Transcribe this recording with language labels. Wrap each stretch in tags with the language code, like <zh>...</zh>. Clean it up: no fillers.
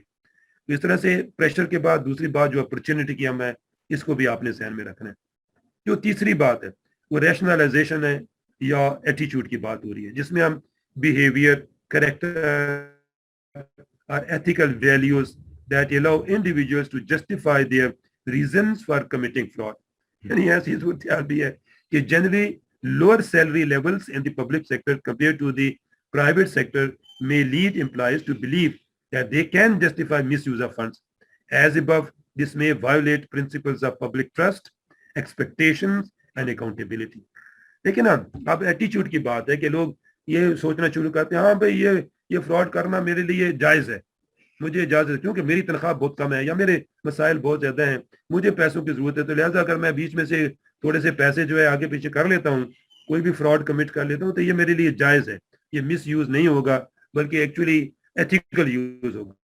<ur>تو اس طرح سے پریشر کے بعد دوسری بات جو اپرچونٹی کی ہم ہے, اس کو بھی آپ نے ذہن میں رکھنا ہے. جو تیسری بات ہے وہ ریشنلائزیشن ہے یا ایٹیچیوڈ کی بات ہو رہی ہے, جس میں ہم بیہیویئر, کریکٹر اور ethical values</ur> <en>that allow individuals to justify their reasons for committing fraud.</en> <ur>یعنی ایسی صورتحال بھی ہے کہ</ur> <en>generally lower salary levels in the public sector compared to the private sector may lead employees to believe that they can justify misuse of funds. As above, this may violate principles of public trust, expectations and accountability.</en> <ur>لیکن اب ایٹیچیوڈ کی بات ہے کہ لوگ یہ سوچنا شروع کرتے ہیں, ہاں بھائی یہ فراڈ کرنا میرے لیے جائز ہے, مجھے اجازت ہے, کیونکہ میری تنخواہ بہت کم ہے یا میرے مسائل بہت زیادہ ہیں, مجھے پیسوں کی ضرورت ہے, تو لہٰذا اگر میں بیچ میں سے تھوڑے سے پیسے جو ہے آگے پیچھے کر لیتا ہوں, کوئی بھی فراڈ کمٹ کر لیتا ہوں, تو یہ میرے لیے جائز ہے, یہ مس یوز نہیں ہوگا بلکہ ایکچولی ایتھیکل یوز ہوگا.</ur>